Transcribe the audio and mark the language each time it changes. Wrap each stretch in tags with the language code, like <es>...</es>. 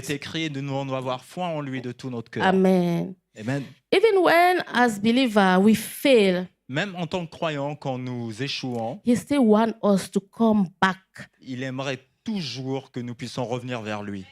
<fr>C'est écrit, nous devons avoir foi en lui de tout notre cœur. Amen. Amen.</fr> <en>Even when, as believer, we fail,</en> <fr>Même en tant que croyants, quand nous échouons,</fr> <en>He still wants us to come back</en> <fr>il aimerait toujours que nous puissions revenir vers lui</fr>